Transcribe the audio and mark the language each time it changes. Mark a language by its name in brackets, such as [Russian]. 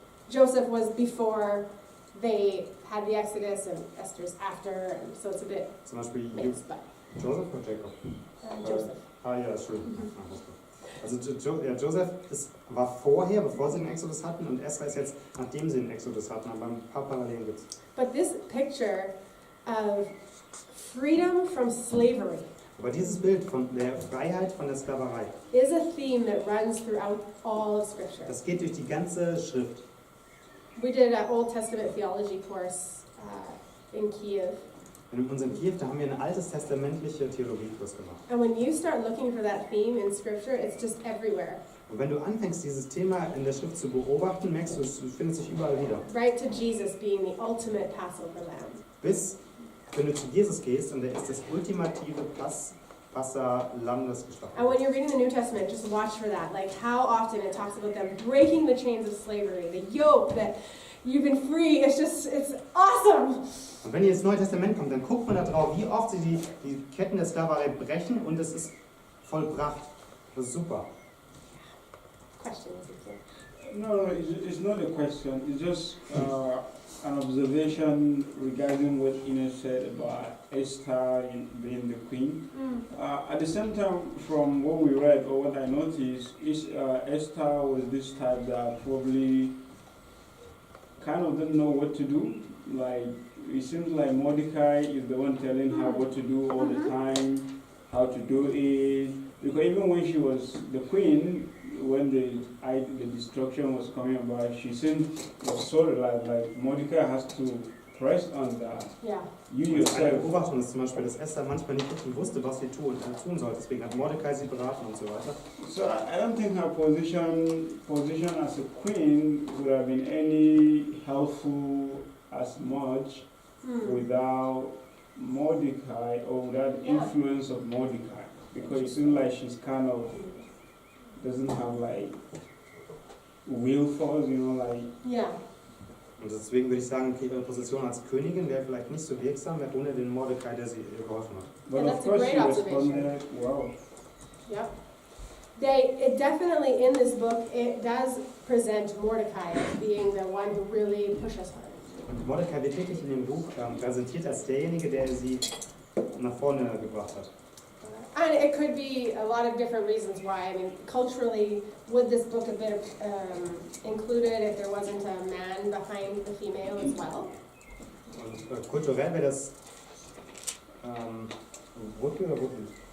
[English] Joseph was before they had the Exodus and Esther's after, and so it's a bit [German] Zum Beispiel [English] mixed, but [German] Joseph oder Jacob? Joseph. Ja, Entschuldigung. Also Joseph war vorher, bevor sie den Exodus hatten, und Esther ist jetzt, nachdem sie den Exodus hatten, aber ein paar Parallelen gibt es. [English] But this picture of freedom from slavery [German] Aber dieses Bild von der Freiheit von der Sklaverei, [English] is a theme that runs throughout all of Scripture. [German] das geht durch die ganze Schrift. [English] We did an Old Testament theology course in Kiev. [German] In unserem Kiew, da haben wir einen altes-testamentliche Theologiekurs gemacht. [English] And when you start looking for that theme in Scripture, it's just everywhere. [German] Und wenn du anfängst, dieses Thema in der Schrift zu beobachten, merkst du, es findet sich überall wieder. [English] Right to Jesus being the ultimate Passover lamb. [German] Bis, wenn du zu Jesus gehst und er ist das ultimative Passa-Lamm, das geschlachtet [English] And when [German] wird. [English] you're reading the New Testament, just watch for that. Like how often it talks about them breaking the chains of slavery, the yoke that you've been free. It's awesome. [German] Und wenn ihr ins Neue Testament kommt, dann guckt man da drauf, wie oft sie die Ketten der Sklaverei brechen und es ist vollbracht. Das ist super. [English] Question. No, it's not a question. It's just an observation regarding what Ines said about Esther being the queen. At the same time, from what we read or what I noticed, Esther was this type that probably kind of didn't know what to do. Like, it seems like Mordecai is the one telling her what to do all the time, how to do it. Because even when she was the queen, when the destruction was coming about, she was so relaxed. Like Mordecai has to press on that. Yeah. You [German] Eine [English] yourself. [German] Beobachtung ist zum Beispiel, dass Esther manchmal nicht wirklich wusste, was sie tun sollte. Deswegen hat Mordecai sie beraten und so weiter. [English] So I don't think her position as a queen would have been any helpful as much without Mordecai or without the influence of Mordecai. Because it seems like she's kind of doesn't have like will force, like. Yeah. [German] Und deswegen würde ich sagen, okay, ihre Position als Königin wäre vielleicht nicht so wirksam, ohne den Mordecai, der sie ihr geholfen hat. [English] But Yeah, of that's a course great she observation. responded well. Yep. It definitely in this book it does present Mordecai as being the one who really pushes her. Und Mordecai wird wirklich in dem Buch präsentiert als derjenige, der sie nach vorne gebracht hat. And it could be a lot of different reasons why. I mean, culturally, would this book have been included if there wasn't a man behind the female as well? [German] Und kulturell wäre das Wutke oder Wutke?